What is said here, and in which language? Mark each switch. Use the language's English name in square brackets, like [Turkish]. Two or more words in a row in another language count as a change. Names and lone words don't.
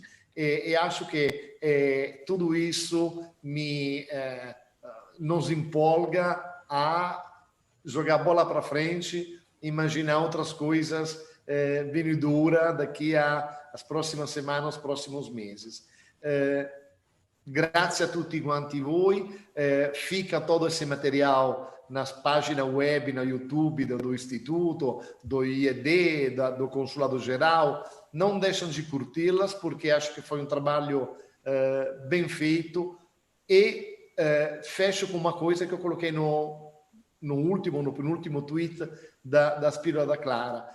[Portuguese] E acho que tudo isso nos empolga a jogar a bola para frente, imaginar outras coisas vindouras daqui às próximas semanas, os próximos meses. [Italian] Grazie a tutti quanti voi. [Portuguese] Fica todo esse material nas páginas web, no YouTube do Instituto, do IED, do Consulado Geral. Não deixem de curti-las, porque acho que foi um trabalho bem feito. E fecho com uma coisa que eu coloquei no penúltimo tweet da Spírola da Clara.